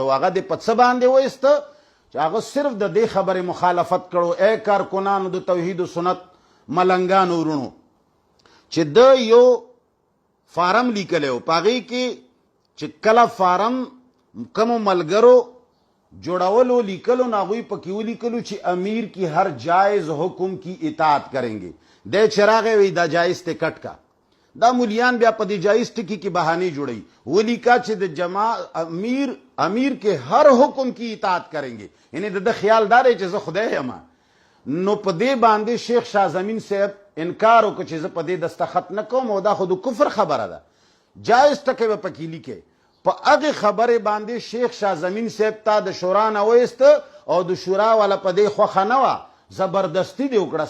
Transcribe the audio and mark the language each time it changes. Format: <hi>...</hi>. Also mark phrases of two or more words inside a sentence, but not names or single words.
<ps>هغه دې په څه باندې وایسته چې هغه صرف د دې خبرې مخالفت کړو. ای کارکنانو د توحید و سنت ملنګانو ورونو، چې د یو فارم لیکلی و، په هغې کې چې کله فارم کومو ملګرو جوړولو لیکلو نو هغوی پکې ولیکلو چې</ps> <ur>امیر کی ہر جائز حکم کی اطاعت کریں گے.</ur> <ps>دی چې راغی وی دا جایز ته کټ کا. دا مولیان بیا په دې جایز ټکي کې بهانې جوړوي. ولیکا چې د</ps> <ur>امیر کے ہر حکم کی اطاعت کریں گے،</ur> <ps>یعنی د خیال دا دی چې زه خدای یم. نو په دې باندې شیخ شاه زمین صاحب انکار وکړو چې زه په دې دستخط نه کوم او دا خو د کفر خبره ده، جایز ټکی به پکې لیکې. په هغې خبرې باندې شیخ شاه زمین صاحب ته د شورا نه وایسته او د شورا والا په دې خوښه نه وه، زبردستی دې وکړه.</ps>